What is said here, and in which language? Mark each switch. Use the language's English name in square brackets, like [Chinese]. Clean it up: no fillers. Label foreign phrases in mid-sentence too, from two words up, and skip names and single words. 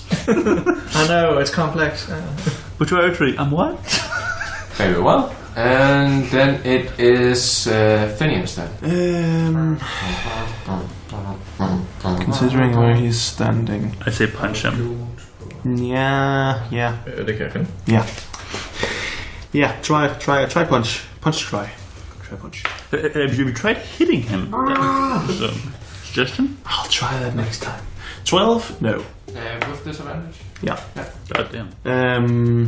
[English] I know, it's complex. But you are a tree. I'm what? Very well. And then it is Finian's turn. Considering where he's standing. I say punch him. Yeah. [Danish] Det kan jeg finde. [English] Yeah, try punch. Try punch. Have you tried hitting him? So, suggestion? I'll try that next time. 12? No. With disadvantage? Yeah. Goddamn.